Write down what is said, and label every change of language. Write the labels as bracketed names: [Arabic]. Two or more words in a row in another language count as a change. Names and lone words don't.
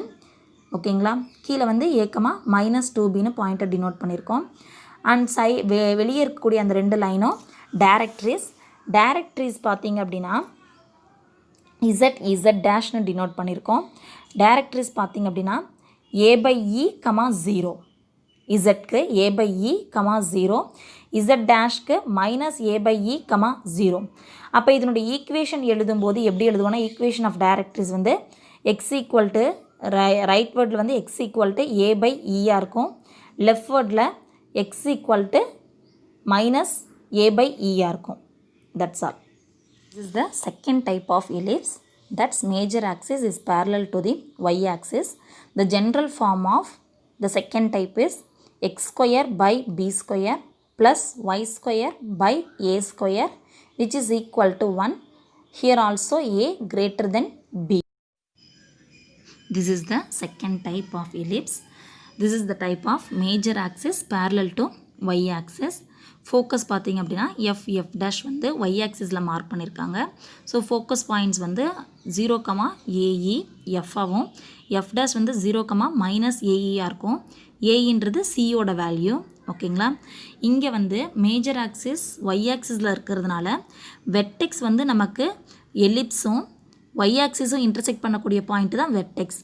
[Tamil] ஓகேங்களா. கீழே வந்து a, -2bன்னு பாயிண்ட்டை டினோட் பண்ணியிருக்கோம். அண்ட் வெளியே இருக்கக்கூடிய அந்த 2 லைனும் டைரக்ட்ரிஸ் பார்த்தீங்க அப்படின்னா z' டினோட் பண்ணியிருக்கோம். டைரக்ட்ரிஸ் பார்த்தீங்க அப்படின்னா a/e, 0. இசட்க்கு a/e, 0. z' -a/e, 0. அப்போ இதனுடைய ஈக்குவேஷன் எழுதும்போது எப்படி எழுதுவோன்னா [English] equation of directrix [Tamil] வந்து x [English] right ward [Tamil] வந்து x a/e இருக்கும். [English] left ward [Tamil] x -a/e இருக்கும். [English] That's all. This is the second type of ellipse. That's major axis is parallel to the y-axis. The general form of the second type is x²/b² plus y²/a² which is equal to 1. Here also a greater than b. This is the second type of ellipse. This is the type of major axis parallel to y-axis. [Tamil] ஃபோக்கஸ் பார்த்திங்க அப்படின்னா f' வந்து [English] y-axis mark [Tamil] பண்ணியிருக்காங்க. ஸோ [English] focus points [Tamil] வந்து 0, ae f-ஆகவும் f' வந்து 0, -ae இருக்கும். aன்றது சியோட வேல்யூ. ஓகேங்களா. இங்கே வந்து [English] major axis y-axis [Tamil] இருக்கிறதுனால வெர்டெக்ஸ் வந்து நமக்கு எலிப்ஸும் y-ஆக்சிஸும் இன்டர்செக்ட் பண்ணக்கூடிய பாயிண்ட் தான் வெர்டெக்ஸ்.